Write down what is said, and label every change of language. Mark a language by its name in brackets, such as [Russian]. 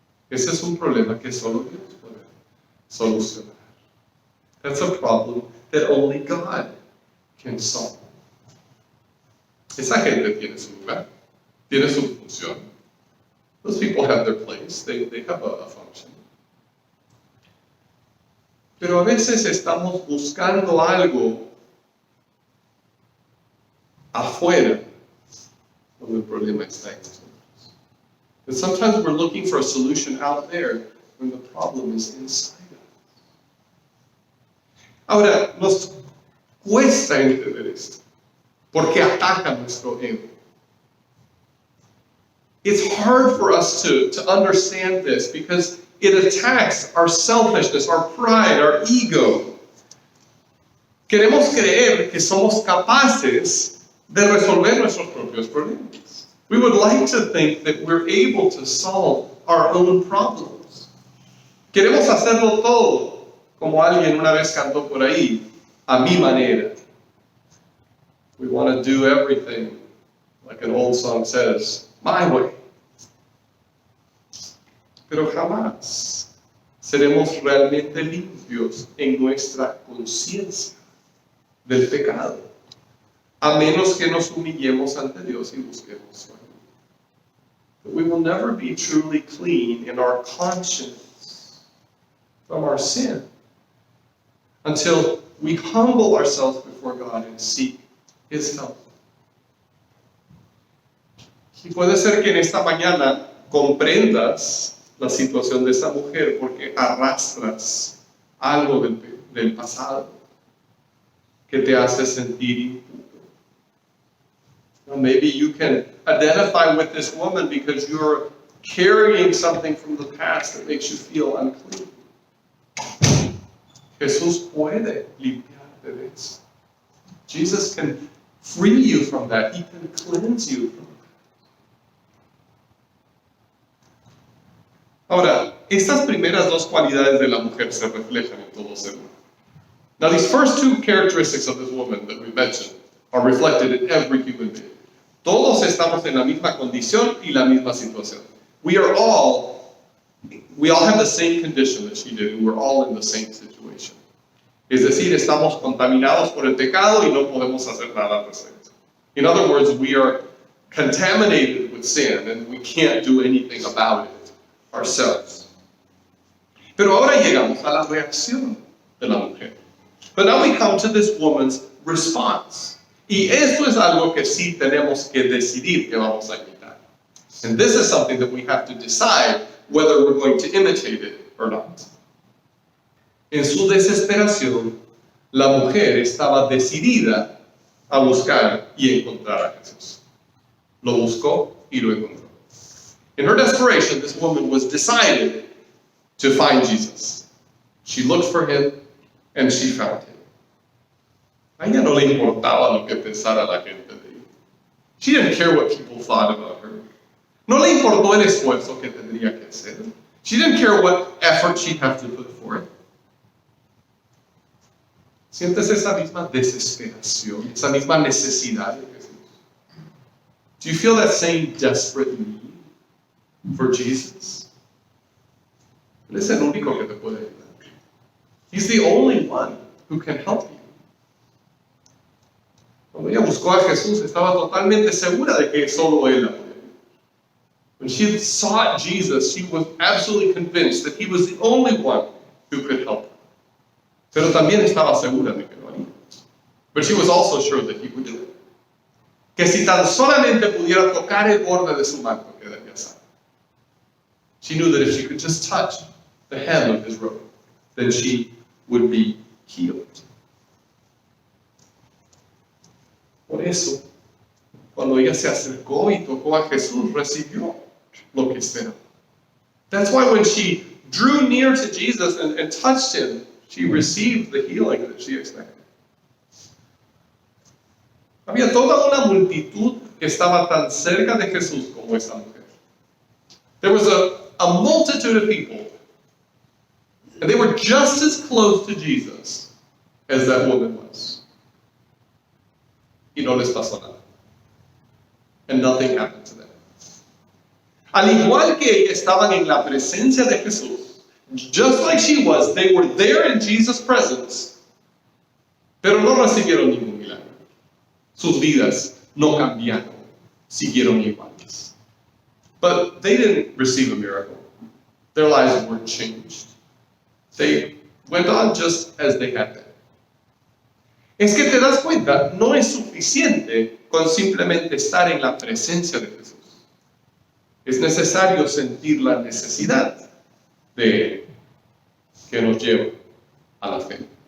[Spanish] Ese es un problema que solo Dios puede solucionar. [English] That's a problem that only God can solve. [Spanish] Esa gente tiene su lugar, tiene su función. [English] Those people have their place, they have a function. [Spanish] Pero a veces estamos buscando algo afuera donde el problema está en nosotros. [English] And sometimes we're looking for a solution out there when the problem is inside us. [Spanish] Ahora, nos cuesta entender esto, porque ataca nuestro ego. [English] It's hard for us to understand this because it attacks our selfishness, our pride, our ego. [Spanish] Queremos creer que somos capaces de resolver nuestros propios problemas. [English] We would like to think that we're able to solve our own problems. [Spanish] Queremos hacerlo todo, como alguien una vez cantó por ahí, a mi manera. [English] We want to do everything, like an old song says, my way. [Spanish] Pero jamás seremos realmente limpios en nuestra conciencia del pecado, a menos que nos humillemos ante Dios y busquemos su ayuda. [English] But we will never be truly clean in our conscience from our sin until we humble ourselves before God and seek His help. [Spanish] Y puede ser que en esta mañana comprendas la situación de esa mujer porque arrastras algo del pasado que te hace sentir impuro. [English] Now, maybe you can identify with this woman because you're carrying something from the past that makes you feel unclean. [Spanish] Jesús puede limpiarte de eso. [English] Jesus can free you from that. He can cleanse you from that. [Spanish] Ahora, estas primeras dos cualidades de la mujer se reflejan en todo ser humano. [English] Now, these first two characteristics of this woman that we mentioned are reflected in every human being. [Spanish] Todos estamos en la misma condición y la misma situación. [English] We all have the same condition that she did, and we're all in the same situation. [Spanish] Es decir, estamos contaminados por el pecado y no podemos hacer nada al respecto. [English] In other words, we are contaminated with sin, and we can't do anything about it ourselves. [Spanish] Pero ahora llegamos a la reacción de la mujer. [English] But now we come to this woman's response. [Spanish] Y esto es algo que sí tenemos que decidir que vamos a imitar. [English] And this is something that we have to decide whether we're going to imitate it or not. [Spanish] En su desesperación, la mujer estaba decidida a buscar y encontrar a Jesús. Lo buscó y lo encontró. [English] In her desperation, this woman was decided to find Jesus. She looked for him and she found him. [Spanish] A ella no le importaba lo que pensara la gente de ella. [English] She didn't care what people thought about her. [Spanish] No le importó el esfuerzo que tendría que hacer. [English] She didn't care what effort she'd have to put forth. [Spanish] ¿Sientes esa misma desesperación, esa misma necesidad de Jesús? [English] Do you feel that same desperate need for Jesus? [Spanish] Él es el único que te puede ayudar. [English] He's the only one who can help you. [Spanish] Cuando ella buscó a Jesús, estaba totalmente segura de que solo Él la podía ayudar. [English] When she sought Jesus, she was absolutely convinced that He was the only one who could help her. [Spanish] Pero también estaba segura de que lo haría. [English] But she was also sure that He would do it. [Spanish] Que si tan solamente pudiera tocar el borde de su manto, quedaría sana. [English] She knew that if she could just touch the hem of his robe, then she would be healed. [Spanish] Por eso, cuando ella se acercó y tocó a Jesús, recibió lo que esperaba. [English] That's why when she drew near to Jesus and touched him, she received the healing that she expected. [Spanish] Había toda una multitud que estaba tan cerca de Jesús como esta mujer. [English] There was a multitude of people, and they were just as close to Jesus as that woman was. [Spanish] Y no les pasó nada. [English] And nothing happened to them. [Spanish] Al igual que ellos estaban en la presencia de Jesús, [English] just like she was, they were there in Jesus' presence, [Spanish] pero no recibieron ningún milagro. Sus vidas no cambiaron, siguieron iguales. [English] But they didn't receive a miracle. Their lives weren't changed. They went on just as they had been. [Spanish] Es que te das cuenta, no es suficiente con simplemente estar en la presencia de Jesús. Es necesario sentir la necesidad de que nos lleve a la fe.